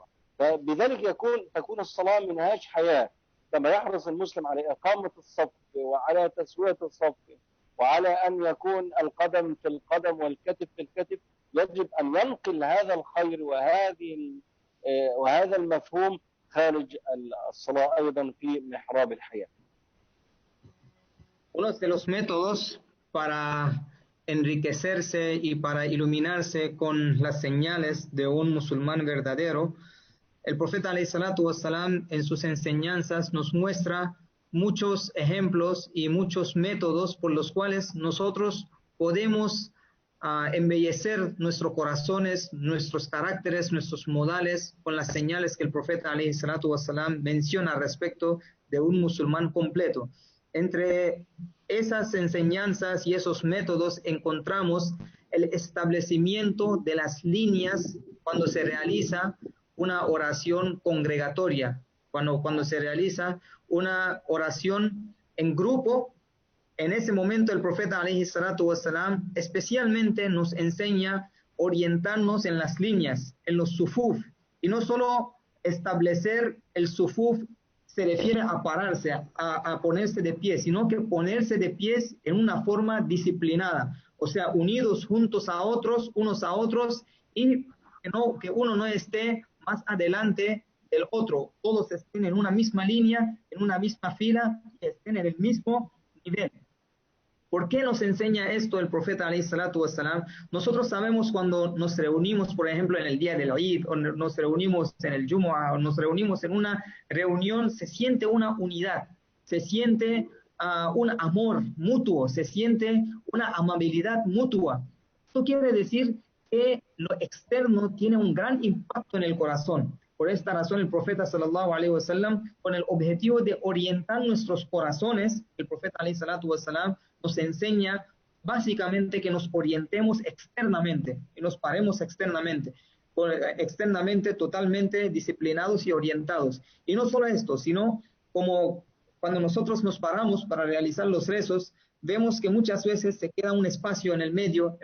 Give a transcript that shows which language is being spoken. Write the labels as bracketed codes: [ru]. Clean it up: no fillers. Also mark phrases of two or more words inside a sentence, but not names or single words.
[ar] فبذلك تكون الصلاة منهاج حياة، كما يحرص المسلم على إقامة الصف وعلى تسوية الصف وعلى أن يكون القدم في القدم والكتف في الكتف. يجب أن ينقل هذا الخير وهذا المفهوم خارج الصلاة أيضا في محراب الحياة. [es] Uno de los métodos para enriquecerse y para iluminarse con las señales de un musulmán verdadero, el profeta [ar] عليه الصلاة والسلام [es] en sus enseñanzas nos muestra muchos ejemplos y muchos métodos por los cuales nosotros podemos embellecer nuestros corazones, nuestros caracteres, nuestros modales con las señales que el profeta [ar] عليه الصلاة والسلام [es] menciona respecto de un musulmán completo. Entre esas enseñanzas y esos métodos encontramos el establecimiento de las líneas cuando se realiza una oración congregatoria, cuando se realiza una oración en grupo. En ese momento el profeta [ar] عليه الصلاة والسلام [es] especialmente nos enseña orientarnos en las líneas, en los sufuf, y no solo establecer el sufuf se refiere a pararse, a ponerse de pie, sino que ponerse de pies en una forma disciplinada, o sea, unidos juntos a otros, unos a otros, y que uno no esté más adelante del otro, todos estén en una misma línea, en una misma fila, y estén en el mismo nivel. ¿Por qué nos enseña esto el profeta [ar] عليه الصلاة والسلام? [es] Nosotros sabemos cuando nos reunimos, por ejemplo, en el día del Eid, o nos reunimos en el Jumu'ah, o nos reunimos en una reunión, se siente una unidad, se siente un amor mutuo, se siente una amabilidad mutua. Esto quiere decir que lo externo tiene un gran impacto en el corazón. Por esta razón el profeta [ar] صلى الله عليه وسلم, [es] con el objetivo de orientar nuestros corazones, el profeta [ar] عليه الصلاة والسلام [es] nos enseña básicamente que nos orientemos externamente, que nos paremos externamente, totalmente disciplinados y orientados. Y no solo esto, sino como cuando nosotros nos paramos para realizar los rezos, vemos que muchas veces se queda un espacio en el medio.